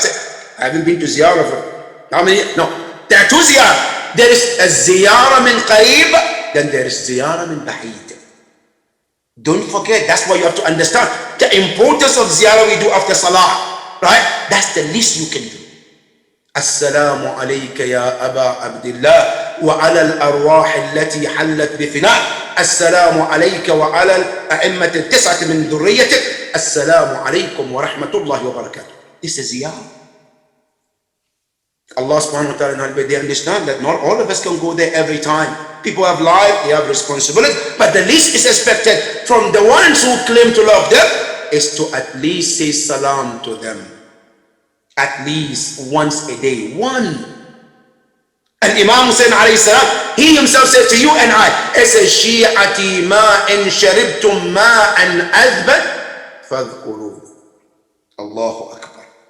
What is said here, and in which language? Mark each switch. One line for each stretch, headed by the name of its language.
English: Say, I haven't been to ziyarah for how many? No. There are 2 ziyarah. There is a ziyarah min qareeb, then there is ziyarah min baheed. Don't forget, that's why you have to understand the importance of ziyarah we do after salah. Right? That's the least you can do.
Arabic: السلام عليك يا أبا عبد الله وعلى الأرواح التي حلت بفناء السلام عليك وعلى الأئمة التسعة من ذريتك السلام عليكم ورحمة الله وبركاته.
English: This is ziyarah. Allah subhanahu wa ta'ala, they understand that not all of us can go there every time. People have life, they have responsibility, but the least is expected from the ones who claim to love them is to at least say salam to them. At least once a day. One. And Imam Hussein alayhi salam, he himself said to you and I, as a shi'ati ma in sharibtum ma an adbat fadhkuru. Allahu Akbar.